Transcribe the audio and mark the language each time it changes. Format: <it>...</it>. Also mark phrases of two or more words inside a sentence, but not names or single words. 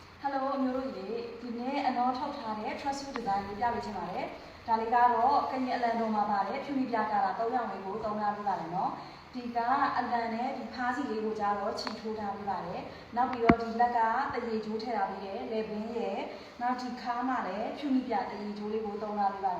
<my>Hello မျိုးတို့ရေဒီနေ့အနော်ထောက်ထားတဲ့</my> <en>trust you design</en> <my>ကိုပြပေးချင်ပါတယ်ဒါလေးကတော့ကရင်အလန်တော်မှာပါတယ်ဖြူမိပြကာတာ3ရောင်လေးကိုသုံးထားပေးပါတယ်နော်ဒီကအလန်နဲ့ဒီဖားစီလေး ကိုကြတော့ချီထိုးထားပေးပါတယ်နောက်ပြီးတော့ဒီလက်ကတရေချိုးထည့်ထားပေးတယ်လေပင်းရဲ့နောက်ဒီခါးမှာလည်းဖြူမိပြတရေချိုးလေးကိုသုံးထားပေးပါတယ်</my>